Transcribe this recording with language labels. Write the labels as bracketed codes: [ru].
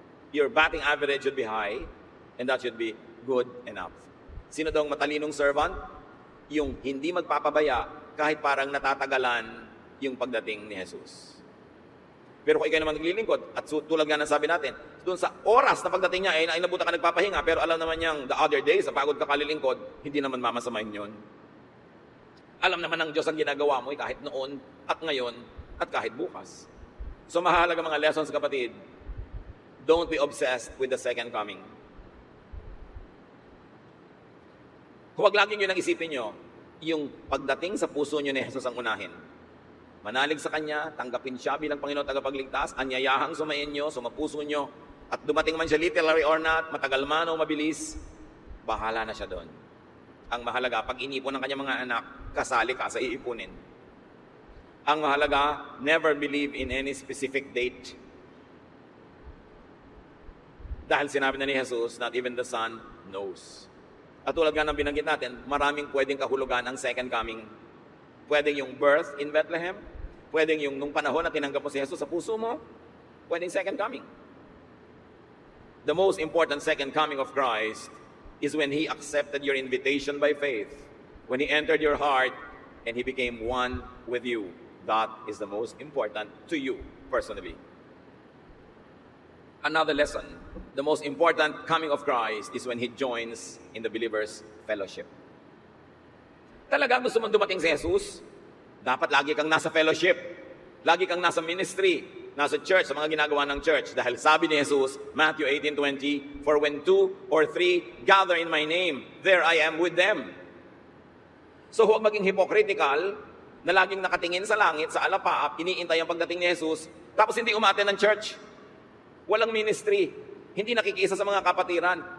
[en] Your batting average should be high, and that should be good enough. [tl] Sino daw ang matalinong servant? Yung hindi magpapabaya kahit parang natatagalan yung pagdating ni Jesus. Pero kung ikaw naman naglilingkod, at tulad nga ng sabi natin, doon sa oras na pagdating niya, ay nabuta ka nagpapahinga, pero alam naman niyang [en] the other day, [tl] sa pagod ka kalilingkod, hindi naman mamasamahin yun. Alam naman ng Diyos ang ginagawa mo kahit noon at ngayon at kahit bukas. So mahalaga mga lessons kapatid, [en] don't be obsessed with the second coming. [tl] Huwag lagi nyo nang isipin nyo, yung pagdating sa puso nyo ni Jesus ang unahin. Manalig sa Kanya, tanggapin siya bilang Panginoon tagapagligtas, anyayahang sumayin nyo, sumapuso nyo, at dumating man siya [en] literally or not, [tl] matagal man o mabilis, bahala na siya doon. Ang mahalaga, pag inipon ng kanyang mga anak, kasali ka sa iipunin. Ang mahalaga, [en] never believe in any specific date. [tl] Dahil sinabi na ni Jesus, [en] not even the Son knows. [tl] At tulad nga ng binanggit natin, maraming pwedeng kahulugan ang second coming. Pwedeng yung birth in Bethlehem, pwedeng yung nung panahon na tinanggap mo si Jesus sa puso mo, pwedeng second coming. [en] The most important second coming of Christ is when He accepted your invitation by faith, when He entered your heart, and He became one with you. That is the most important to you personally. Another lesson, the most important coming of Christ is when He joins in the believer's fellowship. [tl] Talaga gusto mong dumating si Jesus, dapat lagi kang nasa fellowship, lagi kang nasa ministry, nasa church, sa mga ginagawa ng church. Dahil sabi ni Jesus, [en] Matthew 18:20, for when 2 or 3 gather in my name, there I am with them. [tl] So huwag maging hypocritical na laging nakatingin sa langit, sa alapaap, iniintay ang pagdating ni Jesus, tapos hindi umaten ng church. walang ministry, hindi nakikiisa sa mga kapatiran.